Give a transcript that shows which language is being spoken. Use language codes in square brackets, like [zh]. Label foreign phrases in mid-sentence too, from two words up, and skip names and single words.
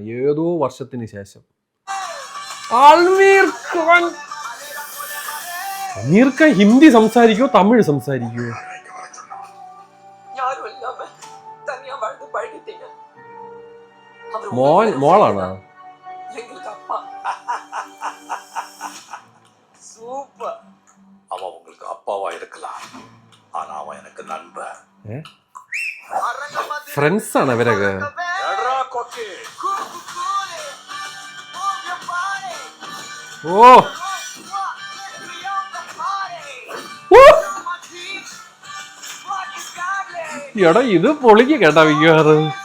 [ml] ഏതോ വർഷത്തിന് ശേഷം. അമീർ ഖാൻ ഹിന്ദി സംസാരിക്കുവോ തമിഴ് സംസാരിക്കുവോ? മോളാണോ? [ta] அவன் உங்களுக்கு அப்பாவா இருக்கலாம், ஆனா அவன் எனக்கு நண்பன். [ml] ഫ്രണ്ട്സ് ആണ് ഇവരൊക്കെ. ഓ എടാ ഇത് പൊളിക്ക് കേട്ടാ മിക്കവാറും.